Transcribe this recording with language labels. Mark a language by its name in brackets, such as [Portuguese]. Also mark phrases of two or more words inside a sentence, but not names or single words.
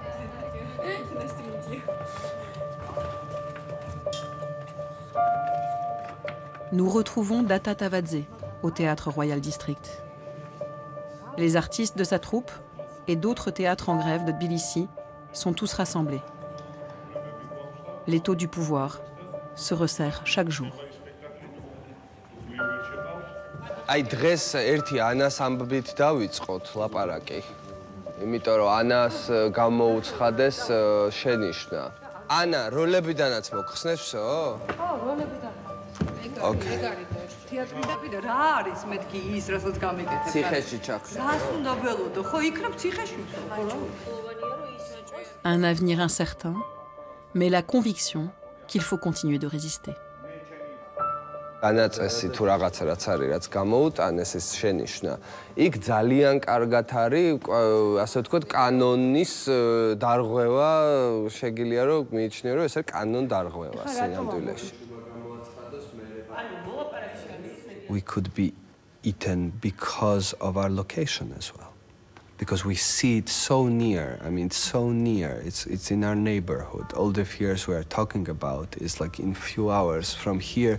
[French] Nous retrouvons Data Tavadze au Théâtre Royal District. Les artistes de sa troupe et d'autres théâtres en grève de Tbilissi sont tous rassemblés. L'étau du pouvoir se resserre chaque jour. [Georgian] აი დღეს ერთი ანას ამბით დავიწყოთ ლაპარაკი. იმიტომ რომ ანას გამოუცხადეს შენიშვნა. ანა, როლებიდანაც მოხსნესო? ხო, როლებიდან. ოკეი. თეატრი და პირა რა არის მეთქი ის, რასაც გამეკეთებ? ციხეში ჩაქვთ. რას უნდა ველოდო? ხო, იქნებ ციხეში. [French] Un avenir incertain, mais la conviction qu'il faut continuer de résister. [Georgian] განაწესი თუ რაღაცა რაც არის, რაც გამოუტანეს ეს შენიშვნა. იქ ძალიან კარგად არის, ასე ვთქვათ, კანონის დარღვევა, შეგიძლია რომ მიიჩნიო, რომ ეს არის კანონ დარღვევა სინამდვილეში. [English] We could be eaten because of our location as well. Because we see it so near. I mean, so near. It's in our neighborhood. All the fears we are talking about is like in few hours from here.